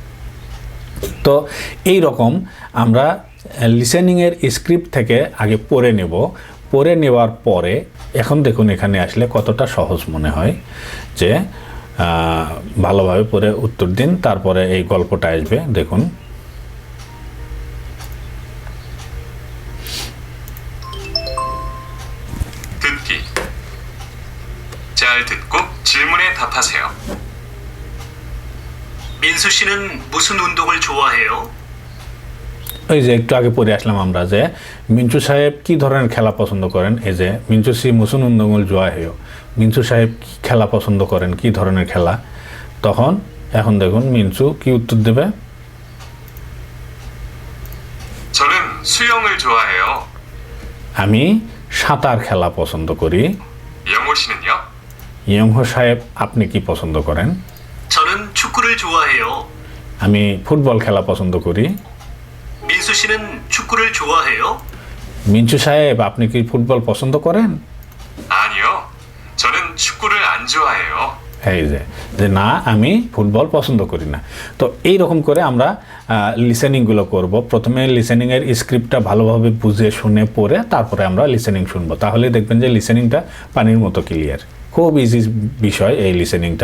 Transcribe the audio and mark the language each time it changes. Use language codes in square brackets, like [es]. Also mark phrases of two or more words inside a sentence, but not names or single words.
[bn] তো এই রকম আমরা [en] listening script [bn] থেকে আগে পড়ে নেব, পড়ে নেওয়ার পরে এখন দেখুন এখানে আসলে কতটা সহজ মনে হয় যে ভালোভাবে পড়ে উত্তর দিন, তারপরে এই গল্পটা আসবে। দেখুন [ko] 듣기 잘 듣고 질문에 답하세요. 민수 씨는 무슨 운동을 좋아해요? [bn] ওই যে একটু আগে পড়ে আসলাম আমরা যে মিনচু সাহেব কি ধরনের খেলা পছন্দ করেন। এই যে [ko] 민수 씨 무슨 운동을 좋아해요, [bn] মিনচু সাহেব কি খেলা পছন্দ করেন, কি ধরনের খেলা। তখন এখন দেখুন মিনচু কি উত্তর দেবে, [ko] 저는 수영을 좋아해요. [bn] আমি সাঁতার খেলা পছন্দ করি। [ko] 영호 씨는요? [bn] ইয়ংহো সাহেব আপনি কি পছন্দ করেন। [ko] 저는 축구를 좋아해요. [bn] আমি ফুটবল খেলা পছন্দ করি। [ko] 민수 씨는 축구를 좋아해요? [bn] মিনচু সাহেব আপনি কি ফুটবল পছন্দ করেন। [ko] 아니요. 저는 축구를 안 좋아해요. [bn] এই যে না আমি ফুটবল পছন্দ করি না। তো এই রকম করে আমরা লিসেনিংগুলো করব। প্রথমে [en] listening script [bn] ভালোভাবে বুঝে শুনে পড়ে তারপরে আমরা লিসেনিং শুনবো, তাহলে দেখবেন যে লিসেনিংটা পানির মতো ক্লিয়ার। খুব ইজি বিষয় এই লিসেনিংটা।